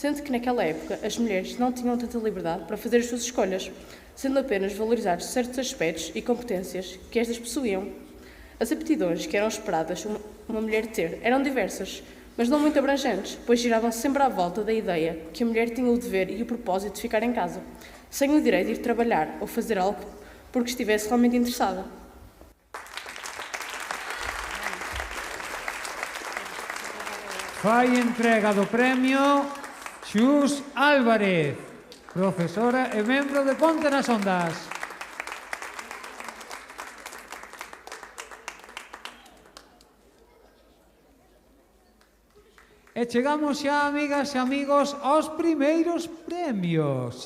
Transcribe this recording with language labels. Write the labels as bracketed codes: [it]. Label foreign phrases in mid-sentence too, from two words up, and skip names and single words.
[pt] sendo que naquela época as mulheres não tinham tanta liberdade para fazer as suas escolhas, sendo apenas valorizados certos aspectos e competências que estas possuíam. As aptidões que eram esperadas uma mulher ter eram diversas, mas não muito abrangentes, pois giravam sempre à volta da ideia que a mulher tinha o dever e o propósito de ficar em casa, sem o direito de ir trabalhar ou fazer algo porque estivesse realmente interessada. [gl] Fai entrega do premio Xus Álvarez, profesora e membro de Ponte nas Ondas. E chegamos xa, amigas e amigos, aos primeiros premios.